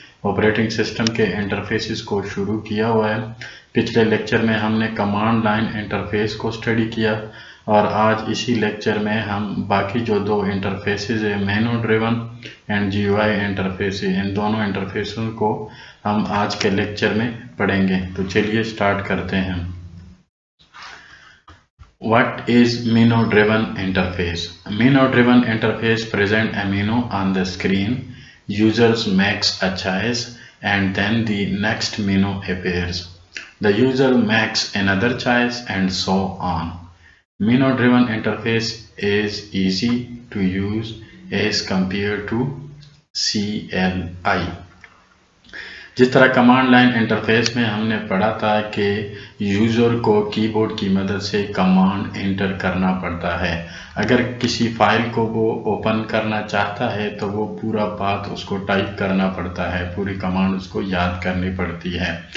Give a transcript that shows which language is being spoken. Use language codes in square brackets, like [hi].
[ur] Operating system کے interfaces کو شروع کیا ہوا ہے۔ پچھلے لیکچر میں ہم نے کمانڈ لائن انٹرفیس کو اسٹڈی کیا، اور آج اسی لیکچر میں ہم باقی جو دو انٹرفیسز ہیں، مینو driven and جی you I interface, ان دونوں انٹرفیسوں کو ہم آج کے لیکچر میں پڑھیں گے۔ تو چلیے سٹارٹ کرتے ہیں۔ [en] What is menu driven interface? Menu driven interface present a menu on the screen. Users makes a choice and then the next menu appears. The user makes another choice and so on. Menu driven interface is easy to use as compared to CLI. [ur] جس طرح command line interface میں ہم نے پڑھا تھا کہ user کو کی بورڈ کی مدد سے کمانڈ انٹر کرنا پڑتا ہے۔ اگر کسی فائل کو وہ اوپن کرنا چاہتا ہے تو وہ پورا پاتھ اس کو ٹائپ کرنا پڑتا ہے، پوری کمانڈ اس کو یاد کرنی پڑتی ہے۔